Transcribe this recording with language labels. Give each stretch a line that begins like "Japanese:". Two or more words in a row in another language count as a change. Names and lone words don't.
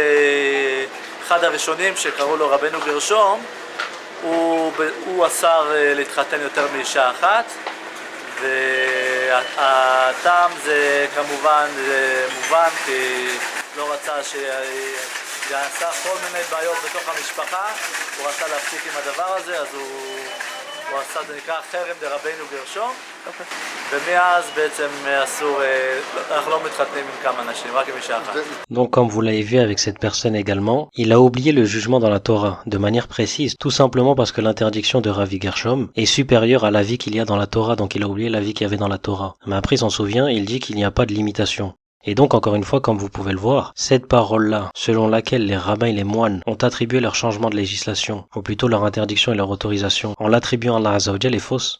Hebrew: אחד הראשונים שקראו לו רבנו גרשום, הוא אסר להתחתן יותר מאישה אחת, והטעם זה כמובן מובן, כי לא רצה זה עשה כל מיני בעיות בתוך המשפחה, הוא רצה להפסיק עם הדבר הזה, אז הוא עשה, זה נקרא חרם דרבנו גרשום. ומאז בעצם אסור, אנחנו לא מתחתנים עם כמה נשים, רק עם אישה אחת.
French: Donc comme vous l'avez vu avec cette personne également, il a oublié le jugement dans la Torah, de manière précise, tout simplement parce que l'interdiction de Ravi Gershom est supérieure à la vie qu'il y a dans la Torah, donc il a oublié la vie qu'il y avait dans la Torah. Mais après il s'en souvient, il dit qu'il n'y a pas de limitation. Et donc encore une fois, comme vous pouvez le voir, cette parole-là, selon laquelle les rabbins et les moines ont attribué leur changement de législation, ou plutôt leur interdiction et leur autorisation, en l'attribuant à
Arabic: الله عز وجل,
French: est fausse.